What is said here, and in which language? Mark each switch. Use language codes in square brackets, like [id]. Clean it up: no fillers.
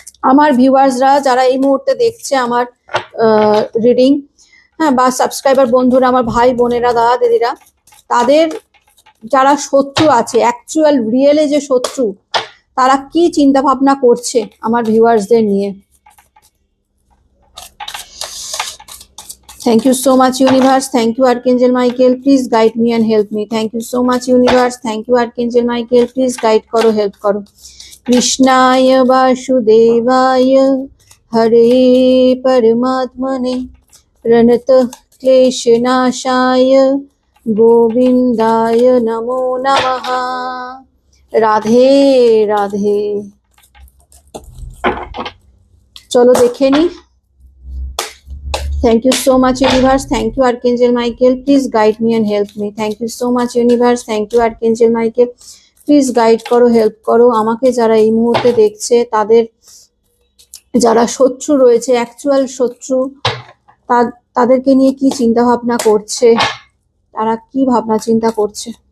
[bn] আমার ভিউয়ার্সরা যারা এই মুহূর্তে দেখছে আমার রিডিং, হ্যাঁ, বা সাবস্ক্রাইবার বন্ধুরা, আমার ভাই বোনেরা, দাদা দিদিরা, তাদের যারা শত্রু আছে, অ্যাকচুয়াল রিয়েলে যে শত্রু, তারা কি চিন্তা ভাবনা করছে আমার ভিউয়ার্সদের নিয়ে। [en] Thank you so much universe, thank you Archangel Michael, please guide me and help me. Thank you so much universe, thank you Archangel Michael, please guide करो, help करो। [sa] कृष्णाय वासुदेवाय हरे परमात्मने प्रणतः क्लेशनाशाय गोविंदाय नमो नमः। [hi] राधे राधे। चलो देखे नी। [en] Thank you so much universe, thank you Archangel Michael, please guide me and help me. Thank you so much universe, thank you Archangel Michael, [bn] please guide করো, help করো আমাকে। যারা এই মুহূর্তে দেখছে, তাদের যারা শত্রু রয়েছে, অ্যাকচুয়াল শত্রু, তাদেরকে নিয়ে কি চিন্তা ভাবনা করছে, তারা কি ভাবনা চিন্তা করছে।